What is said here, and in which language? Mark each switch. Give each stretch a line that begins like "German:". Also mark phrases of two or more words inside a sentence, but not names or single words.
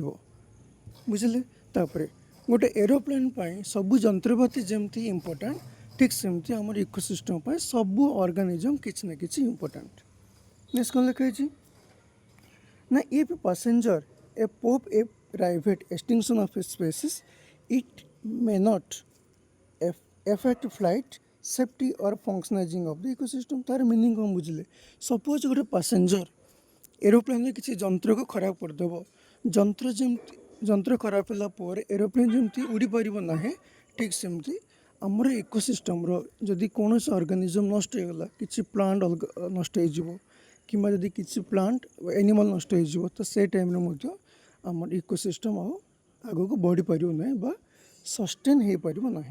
Odia: ବୁଝିଲେ, ତାପରେ ଗୋଟେ ଏରୋପ୍ଲେନ୍ ପାଇଁ ସବୁ ଯନ୍ତ୍ରପାତି ଯେମିତି ଇମ୍ପୋର୍ଟାଣ୍ଟ, ଠିକ୍ ସେମିତି ଆମର ଇକୋସିଷ୍ଟମ୍ ପାଇଁ ସବୁ ଅର୍ଗାନିଜମ୍ କିଛି ନା କିଛି ଇମ୍ପୋର୍ଟାଣ୍ଟ। ନେକ୍ସଟ କ'ଣ ଲେଖା ହେଇଛି ନା
English: if passenger a pop a private extinction of a species, it may not affect flight safety or functioning of the ecosystem।
Odia: ତାର ମିନିଂ କ'ଣ ବୁଝିଲେ, ସପୋଜ୍ ଗୋଟେ ପାସେଞ୍ଜର ଏରୋପ୍ଲେନ୍ରେ କିଛି ଯନ୍ତ୍ରକୁ ଖରାପ କରିଦେବ, ଯନ୍ତ୍ର ଖରାପ ହେଲା ପରେ ଏରୋପ୍ଲେନ୍ ଯେମିତି ଉଡ଼ିପାରିବ ନାହିଁ, ଠିକ୍ ସେମିତି ଆମର ଇକୋସିଷ୍ଟମ୍ର ଯଦି କୌଣସି ଅର୍ଗାନିଜମ୍ ନଷ୍ଟ ହେଇଗଲା, କିଛି ପ୍ଲାଣ୍ଟ ନଷ୍ଟ ହେଇଯିବ କିମ୍ବା ଯଦି କିଛି ପ୍ଲାଣ୍ଟ ଆନିମଲ୍ ନଷ୍ଟ ହେଇଯିବ, ତ ସେ ଟାଇମ୍ରେ ମଧ୍ୟ ଆମର ଇକୋସିଷ୍ଟମ୍ ଆଉ ଆଗକୁ ବଢ଼ିପାରିବ ନାହିଁ ବା ସଷ୍ଟେନ୍ ହେଇପାରିବ ନାହିଁ।